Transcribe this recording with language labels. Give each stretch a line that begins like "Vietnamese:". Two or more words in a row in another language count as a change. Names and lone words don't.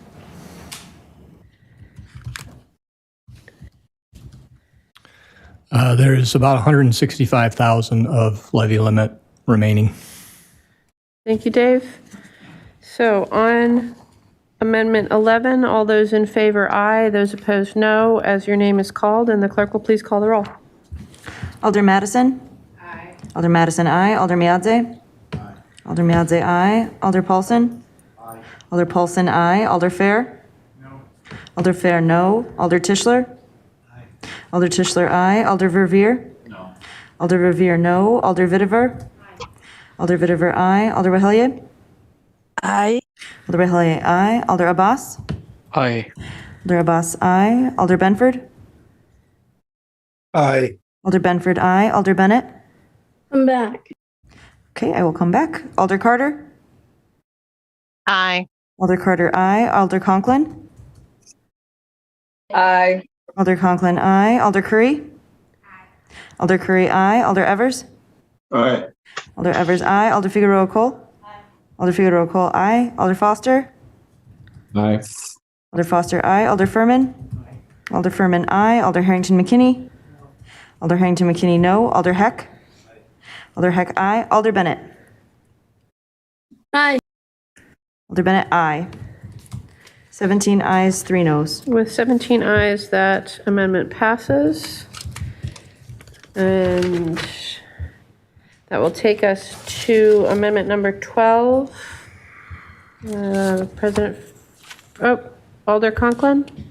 English: There is about 165,000 of levy limit remaining. Thank you, Dave. So on Amendment 11, all those in favor, aye. Those opposed, no. As your name is called, and the clerk will please call the roll. Alder Madison? Aye. Alder Madison, aye. Alder Miadze? Aye. Alder Miadze, aye. Alder Paulson? Aye. Alder Paulson, aye. Alder Fair? No. Alder Fair, no. Alder Tischler? Aye. Alder Tischler, aye. Alder Verveer? No. Alder Verveer, no. Alder Vitiver? Aye. Alder Vitiver, aye. Alder Wehelje? Aye. Alder Wehelje, aye. Alder Abbas? Aye. Alder Abbas, aye. Alder Benford? Aye. Alder Benford, aye. Alder Bennett? I'm back. Okay, I will come back. Alder Carter? Aye. Alder Carter, aye. Alder Conklin? Aye. Alder Conklin, aye. Alder Curry? Aye. Alder Curry, aye. Alder Evers? Aye. Alder Evers, aye. Alder Figueroa Cole? Aye. Alder Figueroa Cole, aye. Alder Foster? Aye. Alder Foster, aye. Alder Furman? Aye. Alder Furman, aye. Alder Harrington McKinney? Alder Harrington McKinney, no. Alder Heck? Alder Heck, aye. Alder Bennett? Aye. Alder Bennett, aye. 17 ayes, 3 noes. With 17 ayes, that amendment passes. And that will take us to amendment number 12. Alder Conklin?